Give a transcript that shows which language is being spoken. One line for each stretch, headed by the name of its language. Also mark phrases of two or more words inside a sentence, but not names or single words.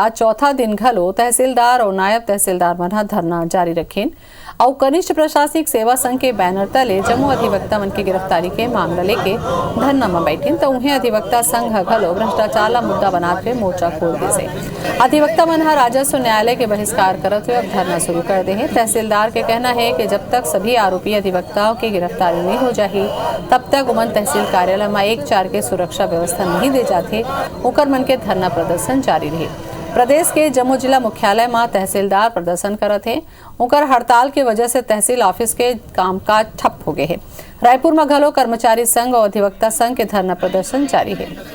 Chhattisgarhi: आज चौथा दिन घलो तहसीलदार और नायब तहसीलदार मन धरना जारी रखेन और कनिष्ठ प्रशासनिक सेवा संघ के बैनर तले जम्मू अधिवक्ता मन की गिरफ्तारी के मामला लेके धरना में बैठे तो उन्हें अधिवक्ता संघ घलो भ्रष्टाचार ला मुद्दा बनाते हुए मोर्चा खोल दे से। अधिवक्ता मन राजस्व न्यायालय के बहिष्कार करते हुए अब धरना शुरू कर दे हैं। तहसीलदार के कहना है कि जब तक सभी आरोपी अधिवक्ताओं की गिरफ्तारी नहीं हो जाही तब तक उमन तहसील कार्यालय में 1-4 के सुरक्षा व्यवस्था नहीं दे जाते ओकर मन के धरना प्रदर्शन जारी रहे। प्रदेश के जम्मू जिला मुख्यालय में तहसीलदार प्रदर्शन करत है। उनकर हड़ताल के वजह से तहसील ऑफिस के कामकाज ठप हो गए हैं। रायपुर में घलो कर्मचारी संघ और अधिवक्ता संघ के धरना प्रदर्शन जारी है।